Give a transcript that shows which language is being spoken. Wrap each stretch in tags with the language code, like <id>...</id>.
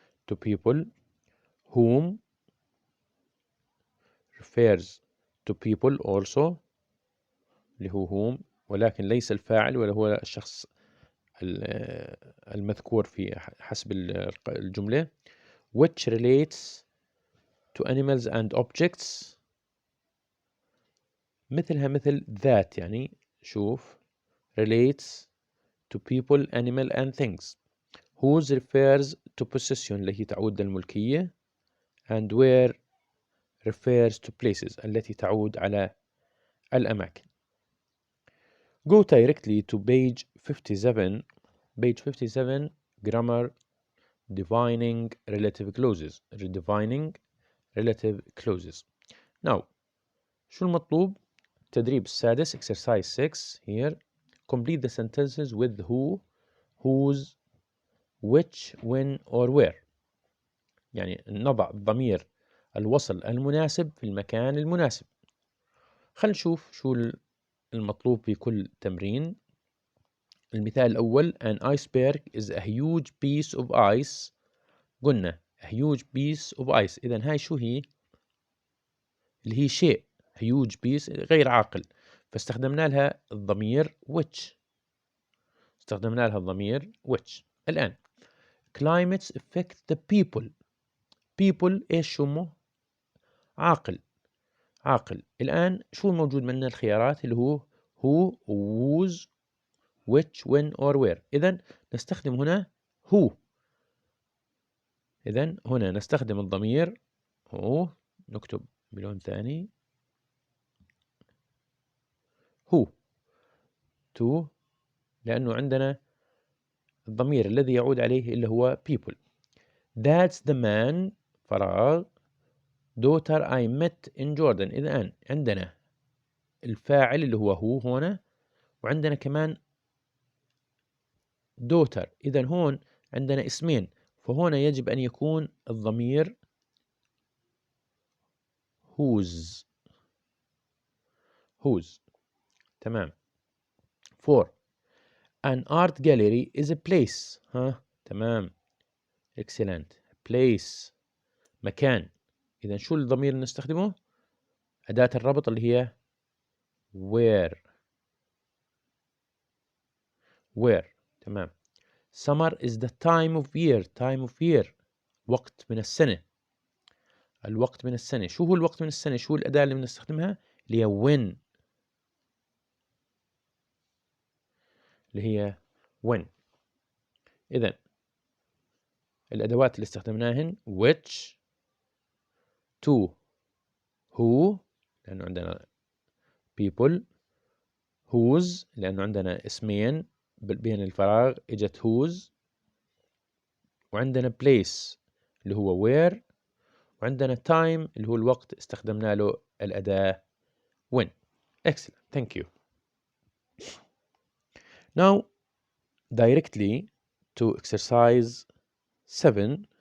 <en>to people whom refers to people also</en> <ar>اللي هو</ar> <en>whom</en> <ar>ولكن ليس الفاعل ولا هو الشخص المذكور في حسب الجملة.</ar> <en>which relates to animals and objects،</en> <ar>مثلها مثل</ar> <en>that،</en> <ar>يعني شوف</ar> <en>relates to people animal and things. whose refers to possession</en> <ar>التي تعود للملكية،</ar> <en>and where refers to places</en> <ar>التي تعود على الأماكن.</ar> <en>Go directly to page 57. Page 57 grammar defining relative clauses. Defining relative clauses.</en> <ar>Now شو المطلوب؟ التدريب السادس</ar> <en>exercise 6 here. Complete the sentences with who, whose, which, when or where.</en> <ar>يعني نضع ضمير الوصل المناسب في المكان المناسب. خلينا نشوف شو المطلوب في كل تمرين. المثال الأول</ar> <en>an iceberg is a huge piece of ice.</en> <ar>قلنا</ar> <en>a huge piece of ice،</en> <ar>إذن هاي شو هي؟ اللي هي شيء huge piece غير عاقل، فاستخدمنا لها الضمير which. استخدمنا لها الضمير which.</ar> <en>الآن climates affect the people.</en> <ar>people إيش شمه؟ عاقل. عاقل. الآن شو موجود من الخيارات اللي هو who، whose، which، when or where. إذن نستخدم هنا who. إذن هنا نستخدم الضمير who، نكتب بلون ثاني who to، لأنه عندنا الضمير الذي يعود عليه اللي هو people.</ar> <en>That's the man فراغ daughter I met in Jordan.</en> <ar>إذن عندنا الفاعل اللي هو هنا، وعندنا كمان daughter. إذن هون عندنا اسمين، فهنا يجب أن يكون الضمير whose. تمام.</ar> <en>4 an art gallery is a place.</en> <ar>تمام excellent. place مكان. إذا شو الضمير اللي نستخدمه؟ أداة الربط اللي هي where. تمام.</ar> <en>summer is the time of year.</en> <ar>وقت من السنة. الوقت من السنة. شو هو الوقت من السنة؟ شو الأداة اللي بنستخدمها؟ اللي هي when. إذن الأدوات اللي استخدمناهن which، to، who لأنه عندنا people، whose لأنه عندنا اسمين بين الفراغ إجت whose، وعندنا place اللي هو where، وعندنا time اللي هو الوقت استخدمنا له الأداة when.</ar> <en>Excellent. Thank you. Now directly to exercise 7.</en>